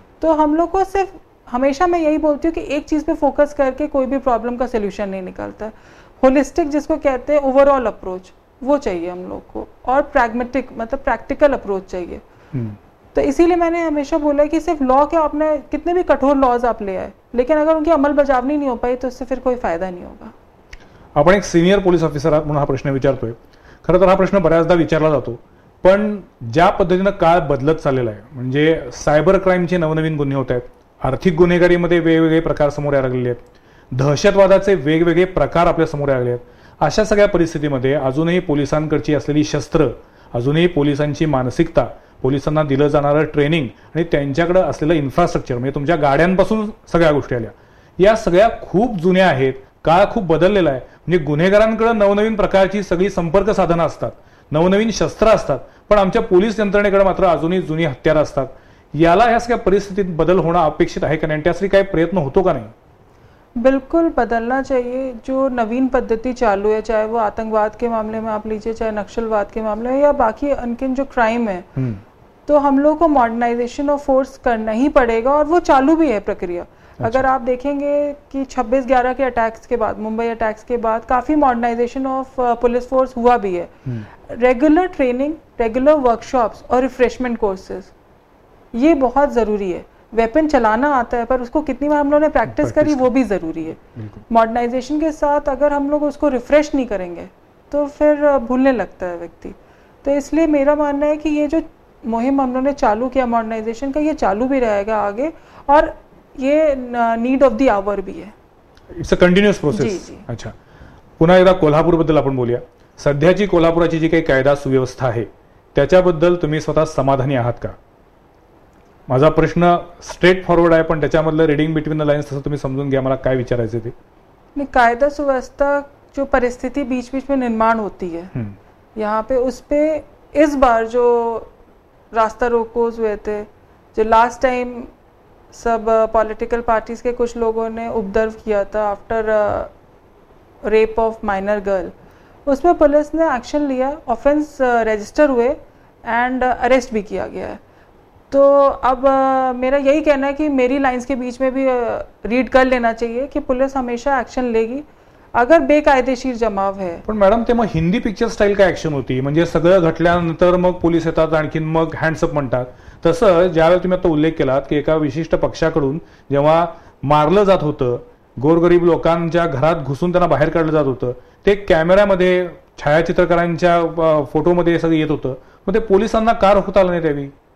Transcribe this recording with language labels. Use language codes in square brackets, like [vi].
[hi] तो हम लोग को सिर्फ, हमेशा मैं यही बोलती हूँ कि एक चीज पे फोकस करके कोई भी प्रॉब्लम का सोल्यूशन नहीं निकलता। होलिस्टिक जिसको कहते हैं ओवरऑल अप्रोच, वो चाहिए हम लोग को, और प्रैग्मेटिक मतलब प्रैक्टिकल अप्रोच चाहिए। तो इसीलिए मैंने हमेशा बोला कि सिर्फ लॉ के आपने कितने भी कठोर लॉज आप ले आए, लेकिन अगर उनकी अमलबजावनी नहीं हो पाई तो उससे फिर कोई फायदा नहीं होगा। [mr] आपण एक सिनियर पोलीस ऑफिसर आहात म्हणून हा प्रश्न विचारतोय। खरं तर हा प्रश्न बऱ्याचदा विचारला जातो, पण ज्या पद्धतीनं काळ बदलत चाललेला आहे, म्हणजे सायबर क्राईमचे नवनवीन गुन्हे होत आहेत, आर्थिक गुन्हेगारीमध्ये वेगवेगळे प्रकार समोर यायला लागलेले आहेत, दहशतवादाचे वेगवेगळे प्रकार आपल्या समोर आलेले आहेत। अशा सगळ्या परिस्थितीमध्ये अजूनही पोलिसांकडची असलेली शस्त्र, अजूनही पोलिसांची मानसिकता, पोलिसांना दिलं जाणारं ट्रेनिंग आणि त्यांच्याकडे असलेलं इन्फ्रास्ट्रक्चर, म्हणजे तुमच्या गाड्यांपासून सगळ्या गोष्टी आल्या, या सगळ्या खूप जुन्या आहेत। काळ खूप बदललेला आहे, म्हणजे गुन्हेगारांकडे नवनवीन प्रकारची सगळी संपर्क साधनं असतात, नवनवीन शस्त्र असतात, पण आमच्या पोलीस यंत्रणेकडे मात्र अजूनही जुनी हत्यारं असतात। याला ह्या सगळ्या परिस्थितीत बदल होणं अपेक्षित आहे का नाही, त्यासाठी काही प्रयत्न होतो का नाही? [hi] बिल्कुल बदलना चाहिए। जो नवीन पद्धति चालू है, चाहे वो आतंकवाद के मामले में आप लीजिए, चाहे नक्सलवाद के मामले में, या बाकी अनकिन जो क्राइम है, तो हम लोग को मॉडर्नाइजेशन ऑफ फोर्स करना ही पड़ेगा, और वो चालू भी है प्रक्रिया। अगर आप देखेंगे कि 26/11 के अटैक्स के बाद, मुंबई अटैक्स के बाद काफ़ी मॉडर्नाइजेशन ऑफ पुलिस फोर्स हुआ भी है। रेगुलर ट्रेनिंग, रेगुलर वर्कशॉप्स और रिफ्रेशमेंट कोर्सेज, ये बहुत ज़रूरी है। वेपन चलाना आता है, पर उसको कितनी बार हम लोगों ने प्रैक्टिस करी, वो भी ज़रूरी है। मॉडर्नाइजेशन के साथ अगर हम लोग उसको रिफ्रेश नहीं करेंगे तो फिर भूलने लगता है व्यक्ति। तो इसलिए मेरा मानना है कि ये जो मुहिम हम लोगों ने चालू किया मॉडर्नाइजेशन का, ये चालू भी रहेगा आगे, और ये [en] need of the hour [hi] भी है। [en] It's a continuous process. [mr] अच्छा, पुन्हा एकदा कोल्हापूरबद्दल आपण बोलूया। सध्याची कोल्हापुराची जी काही कायदा सुव्यवस्था आहे त्याच्याबद्दल तुम्ही स्वतः समाधानी आहात का? माझा प्रश्न स्ट्रेट फॉरवर्ड आहे, पण त्याच्यामधलं [en] reading between the lines [mr] तसं तुम्ही समजून घ्या, मला काय विचारायचं ते। [hi] नहीं, कायदा सुव्यवस्था जो परिस्थिति बीच बीच में निर्माण होती है यहाँ पे, उस पे इस बार जो रास्ता रोकोज हुए थे, जो लास्ट टाइम सब पॉलिटिकल पार्टीज के कुछ लोगों ने उपद्रव किया था [en] after rape of minor girl, [hi] उसमें पुलिस ने एक्शन लिया, ऑफेंस रजिस्टर हुए एंड अरेस्ट भी किया गया है। तो अब मेरा यही कहना है कि मेरी लाइंस के बीच में भी रीड कर लेना चाहिए कि पुलिस हमेशा एक्शन लेगी अगर बेकायदेशीर जमाव है। [mr] पण मॅडम ते मग हिंदी पिक्चर स्टाईल काय ऍक्शन होती, म्हणजे सगळं घटल्यानंतर मग पोलीस येतात आणखीन मग हँड्सअप म्हणतात, तसं ज्यावेळेला तुम्ही आता उल्लेख केलात की एका विशिष्ट पक्षाकडून जेव्हा मारलं जात होतं, गोरगरीब लोकांच्या घरात घुसून त्यांना बाहेर काढलं जात होतं, ते कॅमेऱ्यामध्ये छायाचित्रकारांच्या फोटोमध्ये सगळं येत होतं, मग ते पोलिसांना का रोखता आलं नाही त्यावेळी?